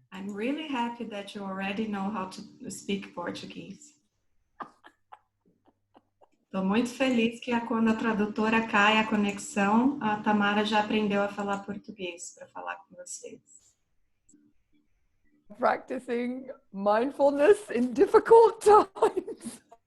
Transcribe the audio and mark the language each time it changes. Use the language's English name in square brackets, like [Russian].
[English] I'm really happy that you already know how to speak Portuguese. [Portuguese] Estou muito feliz que quando a tradutora cai a conexão, a Tamara já aprendeu a falar português para falar com vocês. [English] Practicing mindfulness in difficult times.